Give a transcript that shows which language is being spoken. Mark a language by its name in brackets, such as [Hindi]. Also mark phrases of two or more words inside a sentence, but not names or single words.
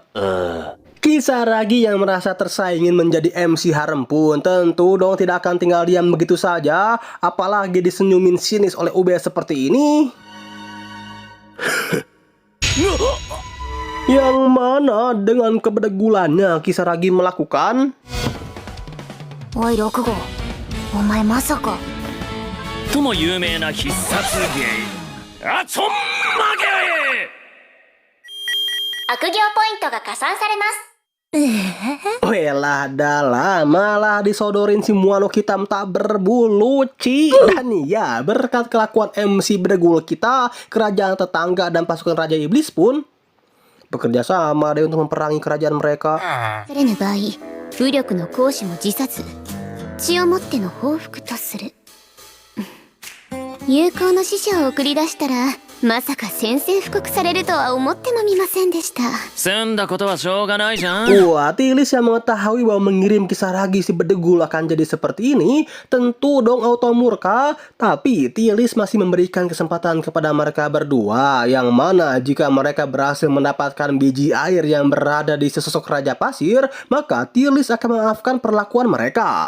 [Indonesian] Kisaragi yang merasa tersaingin menjadi MC harem pun tentu dong tidak akan tinggal diam begitu saja, apalagi disenyumin sinis oleh UB seperti ini. Yang mana dengan kebedegulannya Kisaragi melakukan [Japanese] おい6号、お前まさか。とも有名な必殺芸、アチョンマゲ。悪行ポイントが加算されます。 [Javanese] Welah dalah, [Indonesian] malah disodorin si Muano hitam tak berbulu, Ci. Dan ya, berkat kelakuan MC bedegul kita, kerajaan tetangga dan pasukan Raja Iblis pun bekerja sama deh untuk memperangi kerajaan mereka. [Japanese] されぬ場合、武力の行使も自殺、血をもっての報復とする。有効の死者を送り出したら、まさか宣戦布告されるとは思ってもみませんでした。済んだことはしょうがないじゃん。 [Indonesian] Wah, Tilis yang mengetahui bahwa mengirim Kisaragi si bedegul akan jadi seperti ini, tentu dong auto murka. Tapi Tilis masih memberikan kesempatan kepada mereka berdua, yang mana jika mereka berhasil mendapatkan biji air yang berada di sesosok Raja Pasir, maka Tilis akan memaafkan perlakuan mereka.